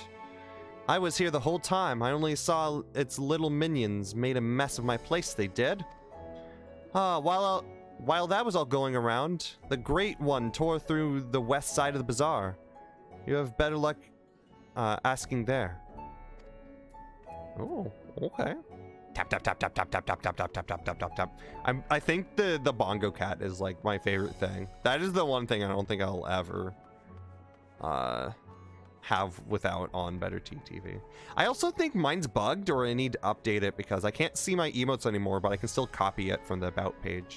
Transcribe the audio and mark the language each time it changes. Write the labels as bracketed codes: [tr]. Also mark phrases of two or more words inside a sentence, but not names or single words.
[en] I was here the whole time. I only saw its little minions made a mess of my place, they did. Ah, while that was all going around, the Great One tore through the west side of the bazaar. You have better luck asking there. Oh, okay. Tap tap tap tap tap tap tap tap tap tap tap tap tap tap. I think the bongo cat is like my favorite thing. That is the one thing I don't think I'll ever have without on Better TV. I also think mine's bugged, or I need to update it because I can't see my emotes anymore, but I can still copy it from the about page.